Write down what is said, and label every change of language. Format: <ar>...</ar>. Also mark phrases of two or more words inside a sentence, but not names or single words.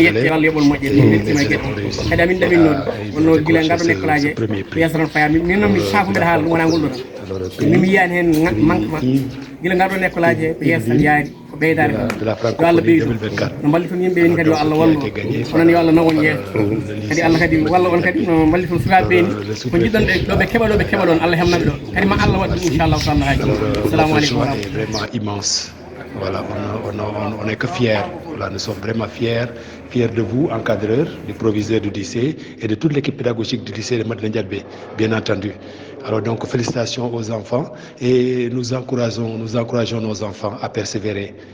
<ff>yetti Allah yoɓol moƴƴe min weltima gueɗe kadi amin ɗaɓinno ɗum wonno guila garɗon école aji e yesso tan faya min noon mi sakuɓeɗe haala ɗum wona ngol ɗo tan min mi yiyani hen manquement guila garɗon école aji ko yesso tan yaari ko ɓeydare yo Allah ɓeydu no balliton yimɓe ni kadi yo Allah wallu onon yo Allah nawon yeeso kadi Allah kadi walla on kadi no balliton sukaɓe ni ko jiɗɗon ɗo ɓe keɓa ɗon Allah hemnaɓe ɗo kadi ma Allah waɗ ɗum</ff> <ar>إن شاء الله تعالى</ar> <ff>haji</ff> <ar>السلام عليكم ورحمة الله</ar> <fr>vraiment immense. Voilà, on n'est que fiers. Voilà, nous sommes vraiment fiers de vous, encadreurs, du proviseur du lycée et de toute l'équipe pédagogique du lycée de Madina Ndiaye, bien entendu. Alors donc, félicitations aux enfants et nous encourageons nos enfants à persévérer.</fr>